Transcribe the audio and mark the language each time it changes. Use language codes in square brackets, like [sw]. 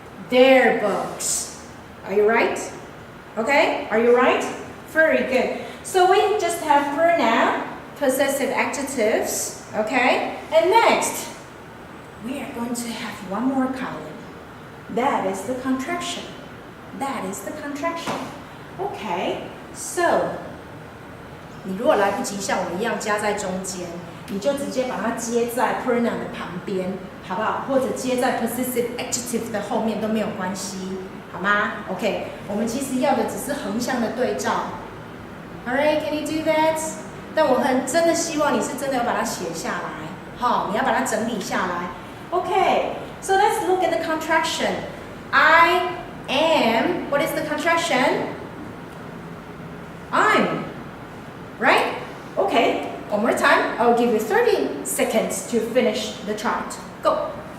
[en] Their books. Are you right? Okay? Are you right? Very good. So we just have pronoun, possessive adjectives. Okay? And next, we are going to have one more column. That is the contraction. That is the contraction. [zh] Okay, so 你如果来不及像我一样加在中间，你就直接把它接在 pronoun 的旁边，好不好？或者接在 possessive adjective 的后面都没有关系，好吗 ？OK， 我们其实要的只是横向的对照。 [en] Alright, can you do that? [zh] 但我真的希望你是真的要把它写下来，好，你要把它整理下来。 [en] Okay, so let's look at the contraction. I am, what is the contraction? I'm, right? Okay, one more time. I'll give you 30 seconds to finish the chart. Go.